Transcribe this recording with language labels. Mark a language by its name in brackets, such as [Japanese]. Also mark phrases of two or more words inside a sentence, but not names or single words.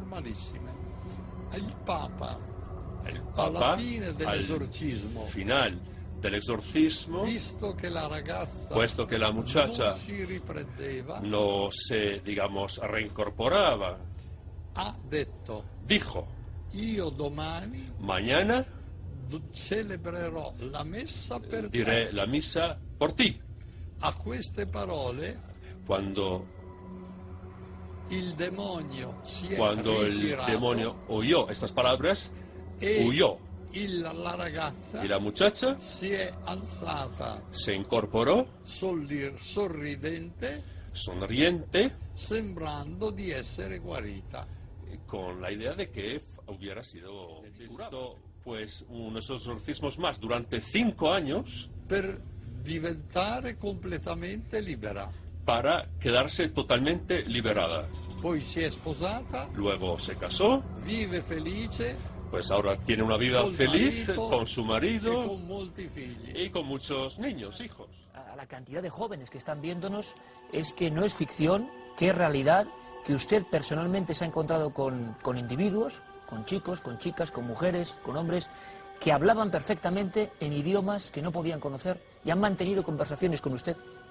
[Spanish] El Papa, al final del exorcismo, puesto que la muchacha no se, digamos, reincorporaba, dijo: mañana diré la misa por ti. [Italian] a queste parole, [Spanish] cuando el demonio oyó estas palabras, huyó. Y la muchacha se incorporó, sonriente, sembrando [Italian] di essere guarita, [Spanish] con la idea de que hubiera sido curado. Pues unos exorcismos más durante 5 años [Italian] per diventare completamente libera, [Spanish] para quedarse totalmente liberada. [Italian] Poi si è sposata, [Spanish] luego se casó, vive felice, pues ahora tiene una vida feliz con su marido y con muchos niños, hijos. A la cantidad de jóvenes que están viéndonos, es que no es ficción, que es realidad, que usted personalmente se ha encontrado con individuos, con chicos, con chicas, con mujeres, con hombres, que hablaban perfectamente en idiomas que no podían conocer y han mantenido conversaciones con usted.